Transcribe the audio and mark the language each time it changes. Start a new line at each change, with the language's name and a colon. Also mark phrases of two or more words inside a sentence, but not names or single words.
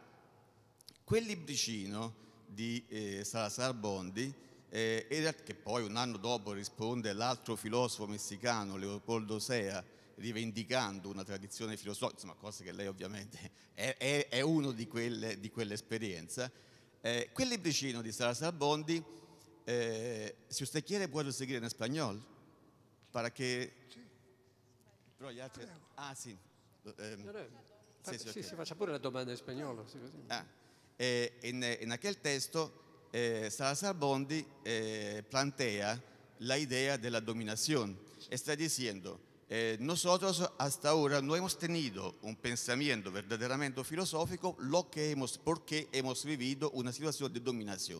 Italian: Quel libricino di Salazar Bondi, che poi un anno dopo risponde l'altro filosofo messicano, Leopoldo Sea, rivendicando una tradizione filosofica, insomma, cosa che lei ovviamente è uno di quell'esperienza. Quel libricino di Salazar Bondi,
Spanish: si usted quiere puedo seguir en español, para que...
Italian: Sì. Però gli altri... Prego. Ah, sì. Sì, si faccia pure la domanda in spagnolo. Sì, così.
Spanish: En aquel texto, Salazar Bondi plantea la idea de la dominación. Está diciendo, nosotros hasta ahora no hemos tenido un pensamiento verdaderamente filosófico porque hemos vivido una situación de dominación.